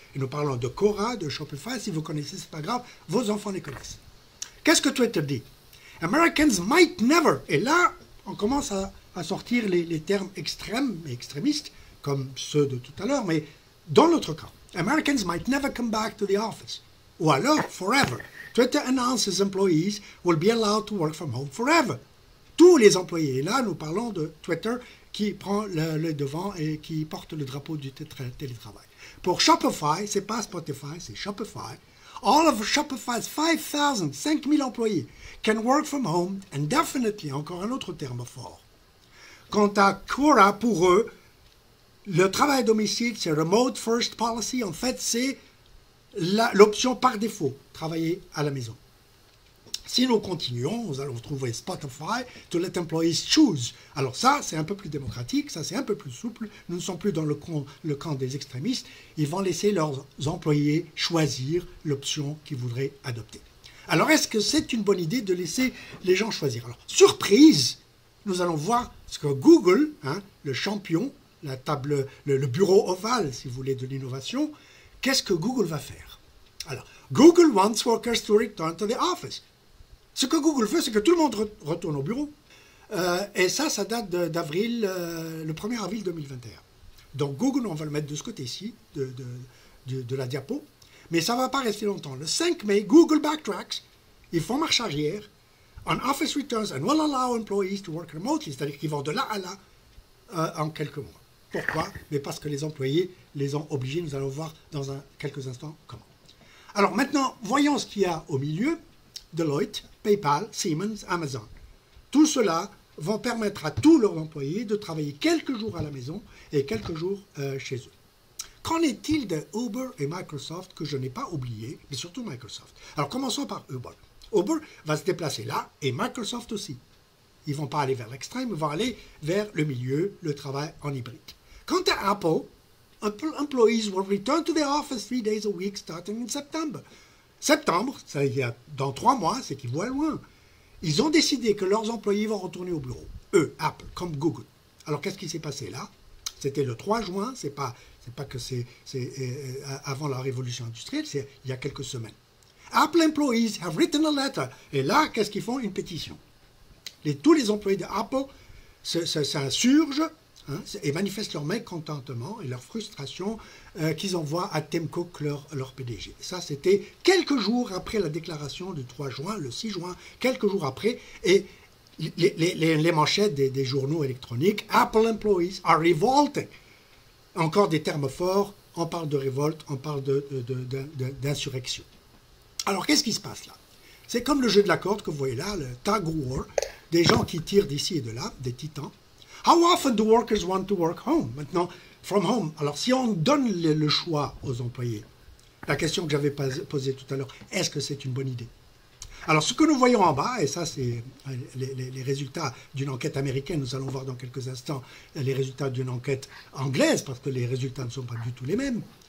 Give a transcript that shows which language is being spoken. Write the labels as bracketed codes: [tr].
[fr] Et nous parlons de Quora, de Shopify, si vous connaissez, c'est pas grave, vos enfants les connaissent. Qu'est-ce que Twitter dit? [en] Americans might never, [fr] et là on commence à sortir les termes extrêmes et extrémistes, comme ceux de tout à l'heure, mais dans notre cas, [en] Americans might never come back to the office. [fr] Ou alors, forever. [en] Twitter announces employees will be allowed to work from home forever. [fr] Tous les employés. Et là, nous parlons de Twitter qui prend le devant et qui porte le drapeau du télétravail. Pour Shopify, c'est pas Spotify, c'est Shopify. [en] All of Shopify's 5,000 employés can work from home indefinitely, [fr] encore un autre terme fort. Quant à Quora, pour eux, le travail à domicile, c'est Remote First Policy. En fait, c'est l'option par défaut, travailler à la maison. Si nous continuons, nous allons trouver Spotify, [en] to let employees choose. [fr] Alors ça, c'est un peu plus démocratique, ça c'est un peu plus souple. Nous ne sommes plus dans le camp des extrémistes. Ils vont laisser leurs employés choisir l'option qu'ils voudraient adopter. Alors est-ce que c'est une bonne idée de laisser les gens choisir? Alors, surprise, nous allons voir ce que Google, le champion, la table, le bureau ovale, si vous voulez, de l'innovation, qu'est-ce que Google va faire? [en] Alors, Google wants workers to return to the office. [fr] Ce que Google veut, c'est que tout le monde retourne au bureau. Et ça date d'avril, le 1er avril 2021. Donc Google, on va le mettre de ce côté-ci, de la diapo. Mais ça ne va pas rester longtemps. Le 5 mai, Google backtracks, ils font marche arrière, [en] on office returns and will allow employees to work remotely, [fr] c'est-à-dire qu'ils vont de là à là en quelques mois. Pourquoi? Mais parce que les employés les ont obligés. Nous allons voir dans quelques instants comment. Alors maintenant, voyons ce qu'il y a au milieu. Deloitte, PayPal, Siemens, Amazon. Tout cela vont permettre à tous leurs employés de travailler quelques jours à la maison et quelques jours chez eux. Qu'en est-il de Uber et Microsoft que je n'ai pas oublié, mais surtout Microsoft? Alors commençons par Uber. Uber va se déplacer là et Microsoft aussi. Ils ne vont pas aller vers l'extrême, ils vont aller vers le milieu, le travail en hybride. Quant à Apple, [en] employees will return to the office 3 days a week starting in September. [fr] Septembre, ça y a dans 3 mois, c'est qu'ils voient loin. Ils ont décidé que leurs employés vont retourner au bureau. Eux, Apple, comme Google. Alors qu'est-ce qui s'est passé là? C'était le 3 juin, c'est pas que c'est avant la révolution industrielle, c'est il y a quelques semaines. [en] Apple employees have written a letter. [fr] Et là, qu'est-ce qu'ils font? Une pétition. Tous les employés d'Apple s'insurgent et manifestent leur mécontentement et leur frustration qu'ils envoient à Tim Cook, leur PDG. Ça, c'était quelques jours après la déclaration du 3 juin, le 6 juin, quelques jours après. Et les manchettes des journaux électroniques, [en] Apple employees are revolting. [fr] Encore des termes forts, on parle de révolte, on parle d'insurrection. Alors qu'est-ce qui se passe là? C'est comme le jeu de la corde que vous voyez là, le tag war, des gens qui tirent d'ici et de là, des titans. [en] How often do workers want to work home? Maintenant, from home. [fr] Alors si on donne le choix aux employés, la question que j'avais posée tout à l'heure, est-ce que c'est une bonne idée? Alors, ce que nous voyons en bas, et ça, c'est les résultats d'une enquête américaine, nous allons voir dans quelques instants les résultats d'une enquête anglaise, parce que les résultats ne sont pas du tout les mêmes.